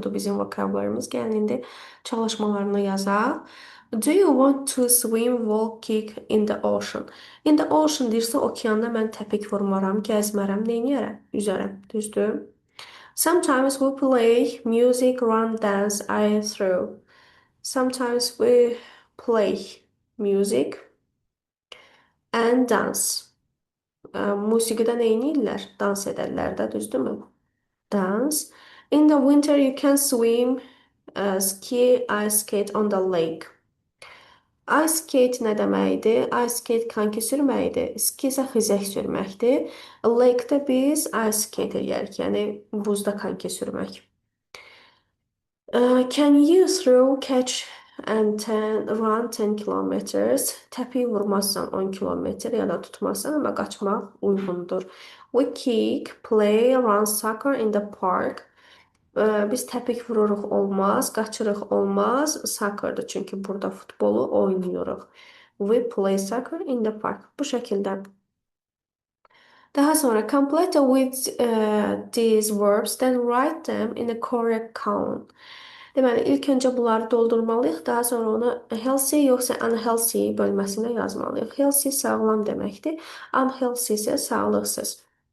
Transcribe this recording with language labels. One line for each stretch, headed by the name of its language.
Azerbaijani: Budur bizim vokablarımız. Gəlin indi çalışmalarını yazaq.
English: Do you want to swim, walk, kick in the ocean? In the ocean
Azerbaijani: deyirsə, okeanda mən təpik vurmaram, gəzmərəm, neyniyərəm? Üzərəm, düzdür?
English: Sometimes we play music, run, dance, I throw. Sometimes we play music and dance.
Azerbaijani: Musiqidə neyniyirlər? Dans edərlər də, düzdürmü?
English: Dance. In the winter you can swim, ski, ice skate on the lake.
Azerbaijani: Ice skate nə deməkdir? Ice skate konki sürməkdir. Ski isə xizək sürməkdir. Lake-də biz ice skate eləyərik, yəni buzda konki sürmək.
English: Can you throw, catch and run 10 kilometers?
Azerbaijani: Təpiyi vurmazsan 10 kilometr ya da tutmazsan, amma qaçmaq uyğundur.
English: We kick, play, run soccer in the park.
Azerbaijani: Biz təpik vururuq olmaz, qaçırıq olmaz, soccerdır çünki burada futbolu oynayırıq.
English: We play soccer in the park.
Azerbaijani: Bu şəkildə. Daha sonra
English: complete with these verbs, then write them in a correct count.
Azerbaijani: Deməli, ilk öncə bunları doldurmalıyıq, daha sonra onu healthy yoxsa unhealthy bölməsində yazmalıyıq. Healthy sağlam deməkdir, unhealthy isə sağlıqsız.